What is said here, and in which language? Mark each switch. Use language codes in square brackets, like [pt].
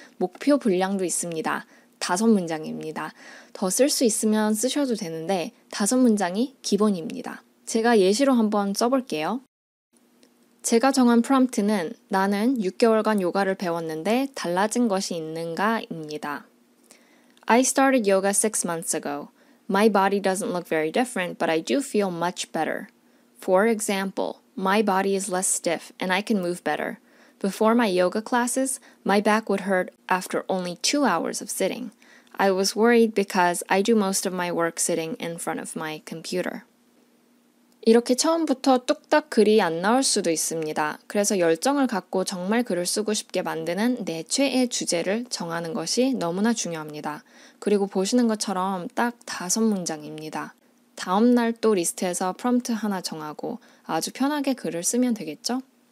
[ko] 목표 분량도 있습니다. 5문장입니다. 더 쓸 수 있으면 쓰셔도 되는데 5문장이 기본입니다. 제가 예시로 한번 써볼게요. 제가 정한 프롬프트는 나는 6개월간 요가를 배웠는데 달라진 것이 있는가? 입니다. [en] I started yoga 6 months ago. My body doesn't look very different, but I do feel much better. For example, my body is less stiff and I can move better. Before my yoga classes, my back would hurt after only 2 hours of sitting. I was worried because I do most of my work sitting in front of my computer. [ko] 이렇게 처음부터 뚝딱 글이 안 나올 수도 있습니다. 그래서 열정을 갖고 정말 글을 쓰고 싶게 만드는 내 최애 주제를 정하는 것이 너무나 중요합니다. 그리고 보시는 것처럼 딱 5문장입니다. 다음날 또 리스트에서 프롬프트 하나 정하고 아주 편하게 글을 쓰면 되겠죠?